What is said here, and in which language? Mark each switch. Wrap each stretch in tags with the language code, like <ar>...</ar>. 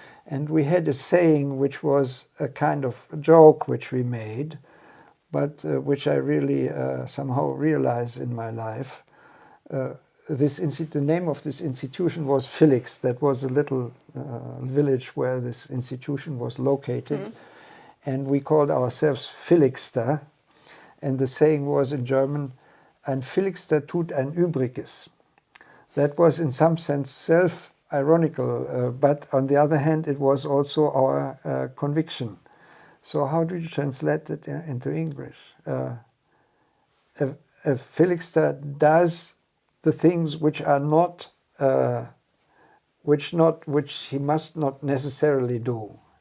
<en>And we had a saying which was a kind of joke which we made, but which I really somehow realized in my life. The name of this institution was Felix. That was a little village where this institution was located. Mm-hmm. And we called ourselves Felixter. And the saying was in German,</en> <de>ein Felixter tut ein Übriges.</de> <en>That was in some sense self-ironical, but on the other hand, it was also our conviction. So how do you translate it into English? A Felixter does the things which are not, which he must not necessarily do.</en>